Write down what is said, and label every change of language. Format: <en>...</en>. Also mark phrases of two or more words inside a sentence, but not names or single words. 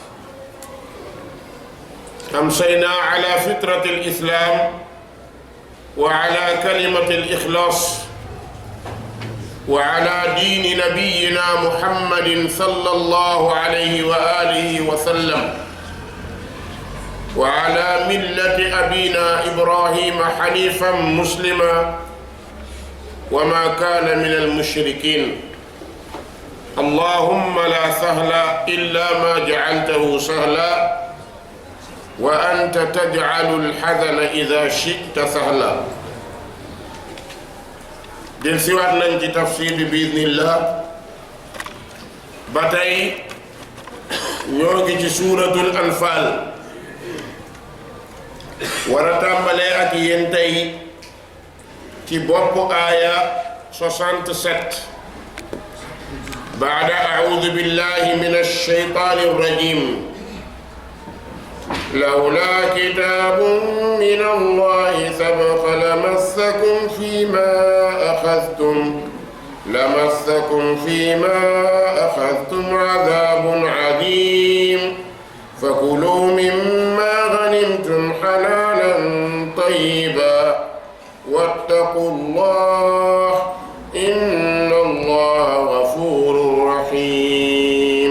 <ar>أمسينا على فطرة الإسلام وعلى كلمة الإخلاص وعلى دين نبينا محمد صلى الله عليه وآله وسلم، وعلى ملة أبينا إبراهيم حنيفا مسلما وما كان من المشركين. اللهم لا سهل إلا ما جعلته سهلا، وأنت تجعل الحزن إذا شئت سهلا.</ar> <wo>del siwaat nañ ci tafsir bi biiznillah. ba tey ñoo ngi ci suuratul anfal, war a tàmbalee ak yéen tey ci bopp aaya 67</wo> <ar>بعد أعوذ بالله من الشيطان الرجيم. لولا كتاب من الله سبق لمسكم فيما أخذتم عذاب عظيم. فكلوا مما غنمتم حلالا طيبا واتقوا الله إن الله غفور رحيم.</ar>